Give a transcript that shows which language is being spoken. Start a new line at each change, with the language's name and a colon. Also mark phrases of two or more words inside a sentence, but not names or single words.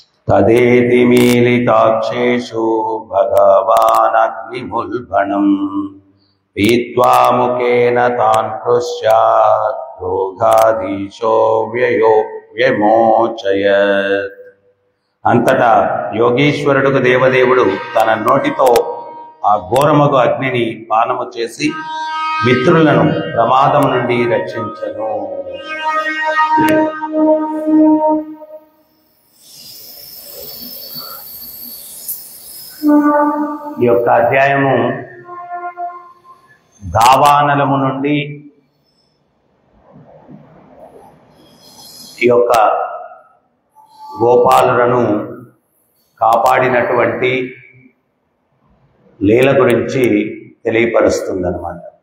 Sanskrit: तदेति मीलिताक्षेषु भगवानग्निमुल्बणम् पीत्वा मुखेन तान् पृश्चात् रोगाधीशो व्यमोचयत्।
Telugu: అంతటా యోగీశ్వరుడుకు దేవదేవుడు తన నోటితో ఆ ఘోరమగు అగ్నిని పానము చేసి మిత్రులను ప్రమాదం నుండి రక్షించెను. ఈ యొక్క అధ్యాయము దావానలము నుండి ఈ యొక్క గోపాలులను కాపాడినటువంటి లీల గురించి తెలియపరుస్తుందన్నమాట.